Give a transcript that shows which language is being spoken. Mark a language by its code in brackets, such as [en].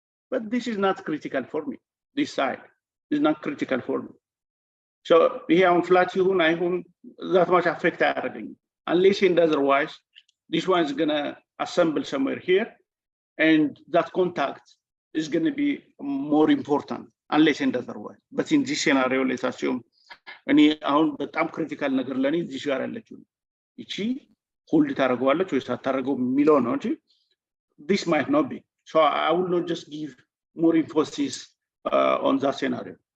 [en] But this is not critical for me. This side is not critical for me. So here on flat ይሁን that much affect everything. Unless and otherwise, this one is gonna assemble somewhere here, and that contact is gonna be more important. Unless and otherwise. But in this scenario, let's assume [am] እኔ አሁን በጣም ክሪቲካል ነገር ለኔ እዚህ ጋር ያለችው እቺ ሆልድ ታደርገዋለች ወይ ሳታደርገው የሚለው ነው እንጂ [en] this might not be. So I will not just give more emphasis on that scenario.